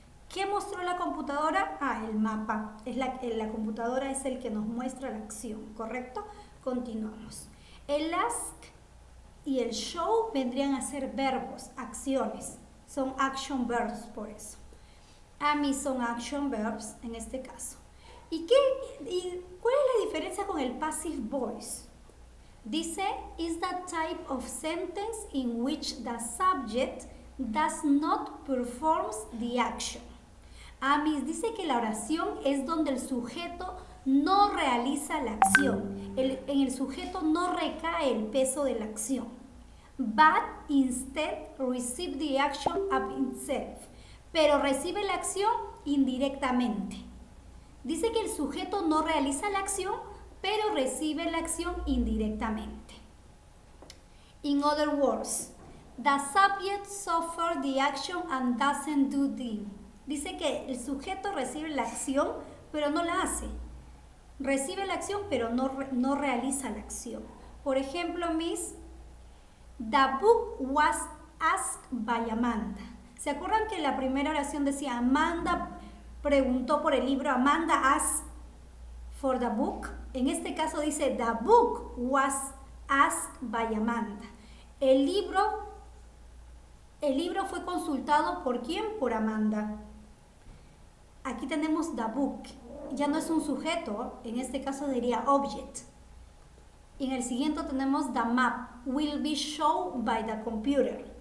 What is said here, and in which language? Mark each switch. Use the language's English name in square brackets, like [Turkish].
[Spanish] ¿Qué mostró la computadora? El mapa. La computadora es el que nos muestra la acción, ¿correcto? Continuamos. El ask y el show vendrían a ser verbos, acciones. Son action verbs por eso. A mí son action verbs en este caso. ¿Y cuál es la diferencia con el passive voice? [English] Dice, is the type of sentence in which the subject does not perform the action. [Spanish] Dice que la oración es donde el sujeto no realiza la acción. En el sujeto no recae el peso de la acción. [English] But instead receive the action of itself. [Spanish] Pero recibe la acción indirectamente. Dice que el sujeto no realiza la acción, pero recibe la acción indirectamente. [English] In other words, the subject suffers the action and doesn't do the. [Spanish] Dice que el sujeto recibe la acción, pero no la hace. Recibe la acción, pero no realiza la acción. Por ejemplo, [English] Miss, the book was asked by Amanda. [Spanish] ¿Se acuerdan que la primera oración decía Amanda preguntó por el libro? [English] Amanda asked for the book. [Spanish] En este caso dice [English] the book was asked by Amanda. [Spanish] El libro fue consultado ¿por quién? Por Amanda. Aquí tenemos [English] the book. [Spanish] Ya no es un sujeto, en este caso diría object. Y en el siguiente tenemos [English] the map will be shown by the computer.